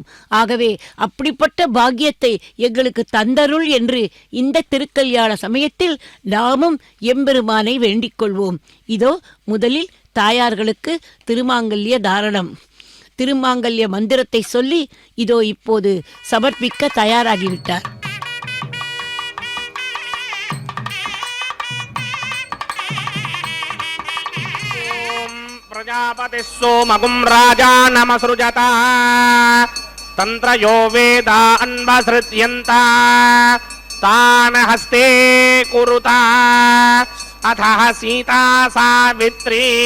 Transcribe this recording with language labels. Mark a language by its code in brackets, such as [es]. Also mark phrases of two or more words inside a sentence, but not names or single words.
[ta] ஆகவே அப்படிப்பட்ட பாக்கியத்தை எங்களுக்கு தந்தருள் என்று இந்த திருக்கல்யாண சமயத்தில் நாமும் எம்பெருமானை வேண்டிக் கொள்வோம். இதோ முதலில் தாயார்களுக்கு திருமாங்கல்ய தாரணம், திருமாங்கல்ய மந்திரத்தை சொல்லி இதோ இப்போது சமர்ப்பிக்க தயாராகிவிட்டார். [sa] प्रजापतिः सोमगुं राजानमसृजता तन्त्रयो वेदान्वसृज्यन्ता तान् हस्ते कुरुता अथः सीता सावित्री